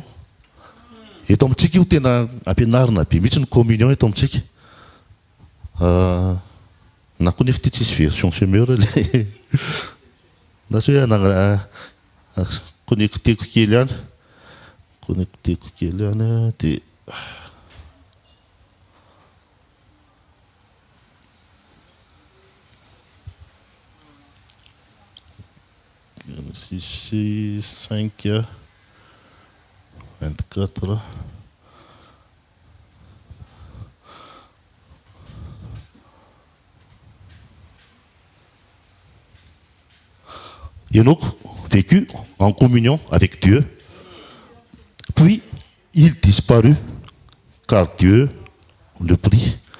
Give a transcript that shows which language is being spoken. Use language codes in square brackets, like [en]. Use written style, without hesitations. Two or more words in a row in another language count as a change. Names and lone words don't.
[mg] Eto amintsika io tena ampianarina be mihitsy ny communion eto amintsika. Na koa nefa ity tsisy version semeur le na sy hoe connecteko kely ihany. Connecteko kely ihany dia six, 5, 24. [fr] Enoch vécut en communion avec Dieu, puis il disparut car Dieu le prit.